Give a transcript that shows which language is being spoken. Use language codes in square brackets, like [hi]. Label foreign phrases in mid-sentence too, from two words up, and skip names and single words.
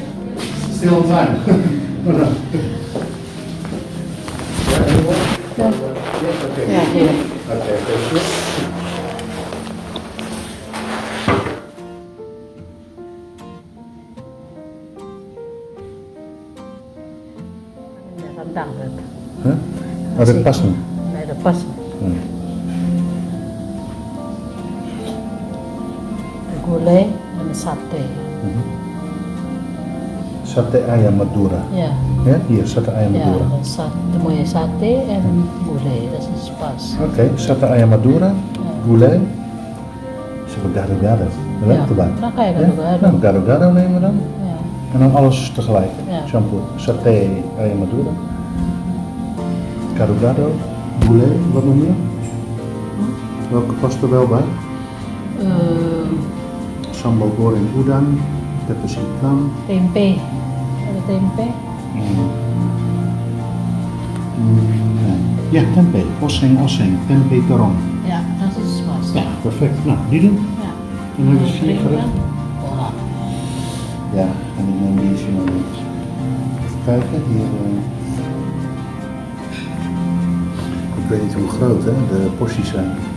[en] Still on time. Oh, no. Yeah, anyone? Yes, okay. [id] Ya, iya. [en] Okay, thank you. [id] Ini rendang kan? Huh? Ada pas nih? Nah, ada pas. Gulai dan sate. Sate ayam Madura. [nl] Ja, Ja, hier, [id] sate ayam [nl] ja, Madura. dan de mooie sate en gulai, dat is pas. Oké, [id] sate ayam Madura, gulai. [nl] Zullen we gado-gado? Dat Ja, erbij. dan ga je Ja? gado-gado. Nou, gado-gado nemen we dan. Ja, En dan alles tegelijk. Ja. Shampoo, saté, [id] ayam Madura. Gado-gado, gulai, [nl] wat noem je? Welke past er wel bij? [id] Sambal goreng udang, pepes hitam. tempe, ada tempe. [nl] Nee. Ja, [id] tempe, oseng, tempe terong. [nl] Ja, dat is pas. Ja, perfect. Nou, die doen. Ja. Dan hebben we 4 Drinken. gerechten. Voilà. Ja, en ik neem die eens maar eens. Even kijken, hier. Ik weet niet hoe groot hè, de porties zijn.